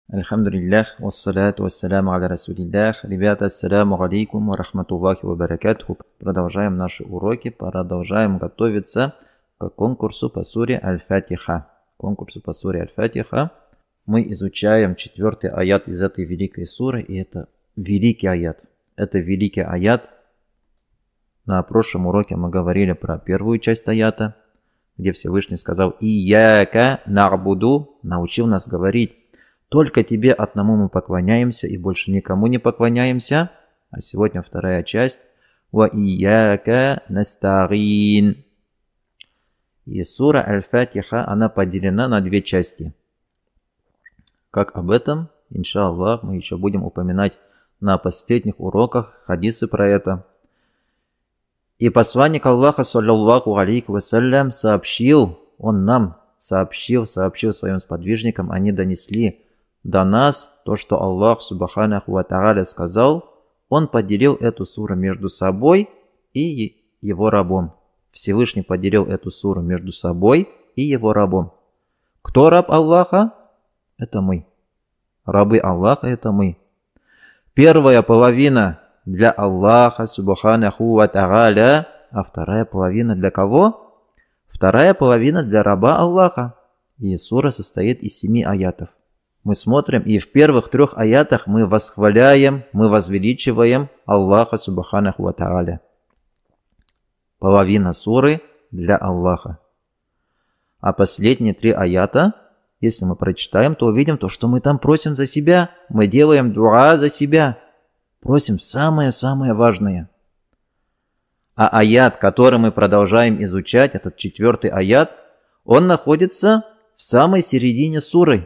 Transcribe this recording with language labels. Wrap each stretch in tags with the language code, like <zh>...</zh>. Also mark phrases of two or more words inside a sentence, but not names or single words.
<ar>الحمد لله، والصلاة والسلام على رسول الله. Ребята، السلام عليكم ورحمة الله وبركاته.</ar> <ru>Продолжаем наши уроки, продолжаем готовиться к конкурсу по суре Аль-Фатиха. Мы изучаем 4-й аят из этой великой суры, и это великий аят. Это великий аят. На прошлом уроке мы говорили про первую часть аята, где Всевышний сказал</ru> <ar>«إياك نعبد»,</ar> <ru>научил нас говорить «Только тебе одному мы поклоняемся и больше никому не поклоняемся». А сегодня вторая часть</ru> <ar>«وإياك نستعين».</ar> <ru>И сура Аль-Фатиха, она поделена на две части. Как об этом, иншаллах, мы еще будем упоминать на последних уроках хадисы про это. И посланник Аллаха,</ru> <ar>صلى الله عليه وسلم,</ar> <ru>сообщил своим сподвижникам, они донесли до нас то, что Аллах,</ru> <ar>سبحانه وتعالى,</ar> <ru>сказал. Он поделил эту суру между собой и его рабом. Всевышний поделил эту суру между собой и его рабом. Кто раб Аллаха? Это мы. Рабы Аллаха – это мы. Первая половина для Аллаха,</ru> <ar>سبحانه وتعالى,</ar> <ru>а вторая половина для кого? Вторая половина для раба Аллаха. И сура состоит из 7 аятов. Мы смотрим, и в первых 3 аятах мы восхваляем, мы возвеличиваем Аллаха,</ru> <ar>سبحانه وتعالى.</ar> <ru>Половина суры для Аллаха. А последние 3 аята, если мы прочитаем, то увидим то, что мы там просим за себя. Мы делаем дуа за себя. Просим самое-самое важное. А аят, который мы продолжаем изучать, этот 4-й аят, он находится в самой середине суры.</ru>